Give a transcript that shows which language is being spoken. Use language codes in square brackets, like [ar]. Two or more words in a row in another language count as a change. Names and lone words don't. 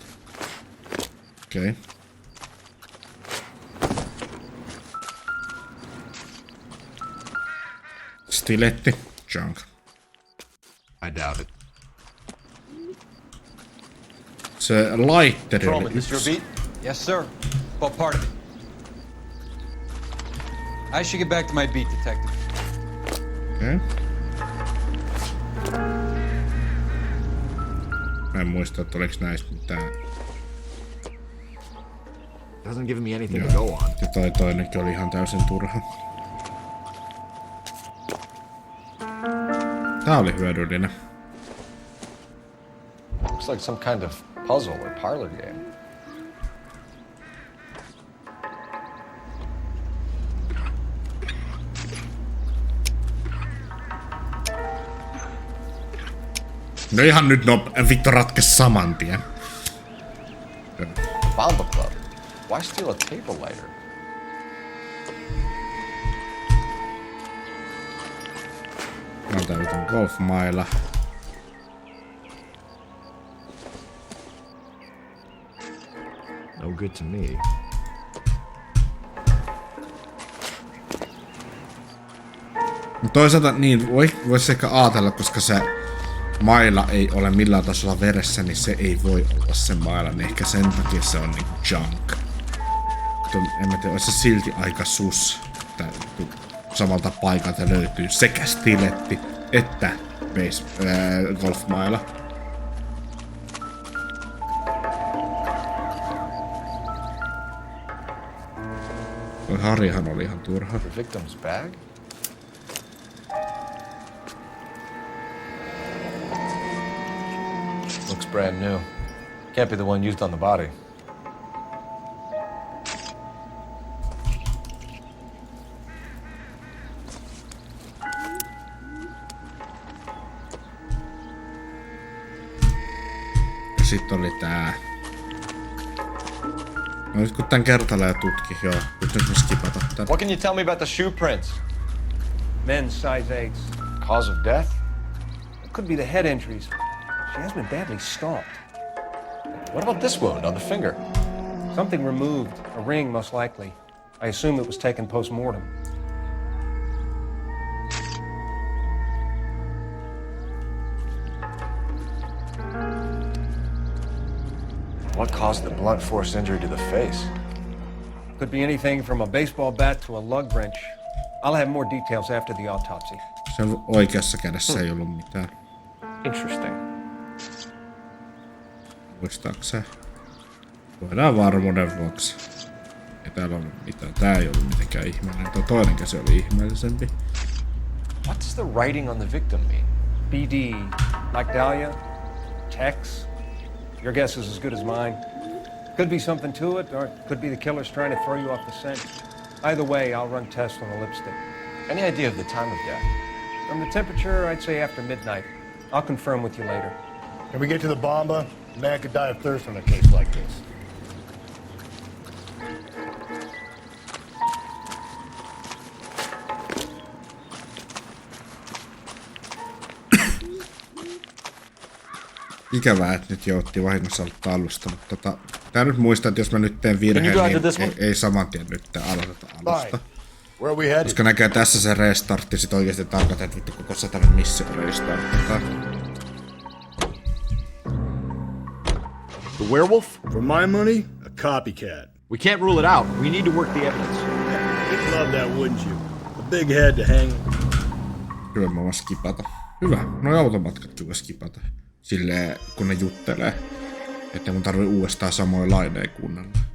[fi] Okei. Stiletti. [en] Junk. I doubt it. [fi] Se laitteri oli [en] This your beat? Yes, sir. Well, part of it. I should get back to my beat, detective. Okay. [fi] Mä en muista, että oliks näistä mitään. [en] Doesn't give me anything to go on. [fi] Ja toi toinenkin oli ihan täysin turha. Tää oli hyödyllinen. [en] Looks like some kind of puzzle or parlor game. [fi] No ihan nyt vittu ratkes saman tien. [en] Bomba Club. Why steal a table lighter? [fi] On tää vitun golfmaila. [en] No good to me. [fi] Toisaalta niin, vois ehkä ajatella, koska se maila ei ole millään tasolla veressä, niin se ei voi olla se maila, niin ehkä sen takia se on niinku junk. En mä tiedä, olisi se silti aika sus, että samalta paikalta löytyy sekä stiletti että golfmaila. Toi Harjahan oli ihan turha. [en] The victim's bag? Looks brand new. Can't be the one used on the body. [fi] Ja sit oli tää. No nyt kun tän kertalee tutki, joo. Nyt me skipata tän. [en] What can you tell me about the shoe prints? Men's size 8s. Cause of death? It could be the head injuries. She has been badly stalked. What about this wound on the finger? Something removed. A ring, most likely. I assume it was taken post-mortem. What caused the blunt force injury to the face? Could be anything from a baseball bat to a lug wrench. I'll have more details after the autopsy. [fi] Se oikeassa kädessä ei ollut mitään. [en] Interesting. [fi] Muistaaks se? Voidaan varmuuden vuoksi. Ei täällä ollut mitään. Tää ei ollut mitenkään ihmeellinen. Tuo toinen käsi oli ihmeellisempi. [en] What does the writing on the victim mean? BD. Like Dahlia? Tex? Your guess is as good as mine. Could be something to it, or it could be the killer's trying to throw you off the scent. Either way, I'll run tests on the lipstick. Any idea of the time of death? From the temperature, I'd say after midnight. I'll confirm with you later. Can we get to the bomba? A man could die of thirst in a case like this. [fi] Ikävää, että nyt joutti vahingossa aloittaa alusta, mutta tää nyt muistaa, että jos mä nyt teen virheen, niin ei saman tien nyt aloiteta alusta. Koska näkee tässä se restartti, sit oikeesti tarkoittaa, että vittu koko satainen missio restarttaa. [en] The werewolf? For my money, a copycat. We can't rule it out. We need to work the evidence. You'd love that, wouldn't you? A big head to hang. [fi] Kyllä mä voin skipata. Hyvä, noi automatkatkin voi skipata. Silleen, kun ne juttelee. Että mun tarvii uudestaan samoja laineja kuunnella.